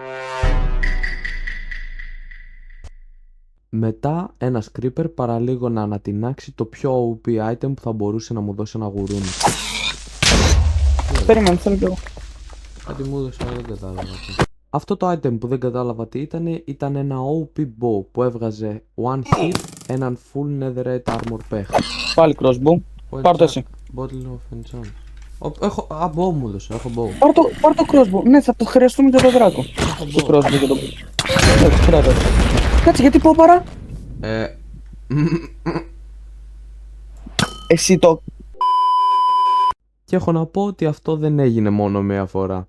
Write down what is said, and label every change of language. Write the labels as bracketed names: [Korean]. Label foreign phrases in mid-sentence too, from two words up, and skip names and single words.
[Greek] Μετά ένας creeper παραλίγο να ανατινάξει το πιο [English] OP item [Greek] που θα μπορούσε να μου δώσει ένα γουρούνι. Περίμενε, θέλω κι εγώ. Κάτι μου έδωσε, αλλά δεν κατάλαβα τι. Αυτό το item που δεν κατάλαβα τι ήταν ένα [English] OP bow [Greek] που έβγαζε [English] one hit [Greek] έναν [English] full netherite armor pack. [Greek] Πάλι crossbow. Πάρ' το εσύ. [English] Bottle of enchant. [Greek] Έχω, bow μου έδωσε, έχω bow. Πάρ' το crossbow. Ναι, θα το χρειαστούμε για τον Δράκο. Το crossbow και το bow. Κάτσε, γιατί πω παρά. Εσύ το... Και έχω να πω ότι αυτό δεν έγινε μόνο μία φορά.